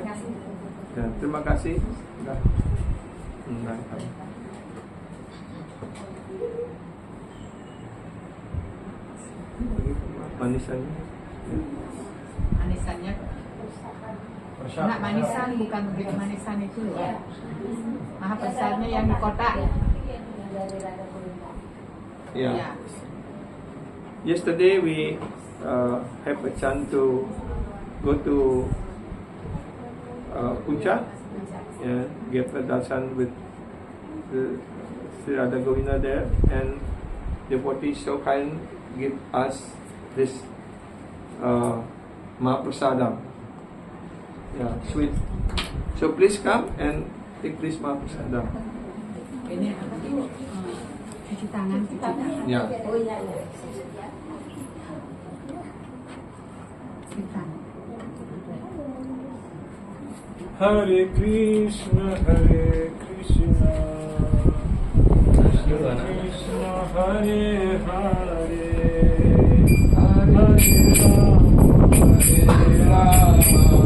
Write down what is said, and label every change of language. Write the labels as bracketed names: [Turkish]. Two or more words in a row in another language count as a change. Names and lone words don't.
[Indonesian] Terima kasih. Sudah. Manisannya. Manisannya. Nak manisan bukan begitu manisan itu ya. Maha besarnya yang di kota. [English] Yeah. Yesterday we have a chance to go to Puncak, get a darshan with the Sri Radha Govinda there, and devotees so kind give us this Mahaprasadam, sweet. So please come and take this Mahaprasadam. [Indonesian] Ini cuci tangan. Yeah. Oh iya. [Sanskrit] Hare Krishna, Hare Krishna, Krishna Krishna, Hare Hare, Hare Rama,